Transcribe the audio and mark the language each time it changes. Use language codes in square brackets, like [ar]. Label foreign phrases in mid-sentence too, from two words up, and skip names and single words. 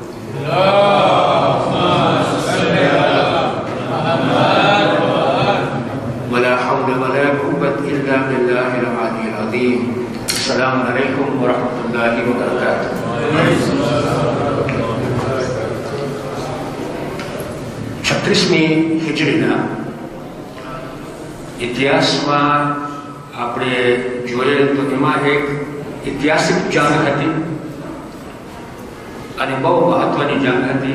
[ar] ولا حول ولا قوة إلا بالله العلي العظيم. السلام عليكم ورحمة الله وبركاته. [gu] 36મી હિજરીના ઇતિહાસમાં આપણે જોઈએ તો એમાં એક ઐતિહાસિક જંગ હતી અને બહુ મહત્વની જંગ હતી.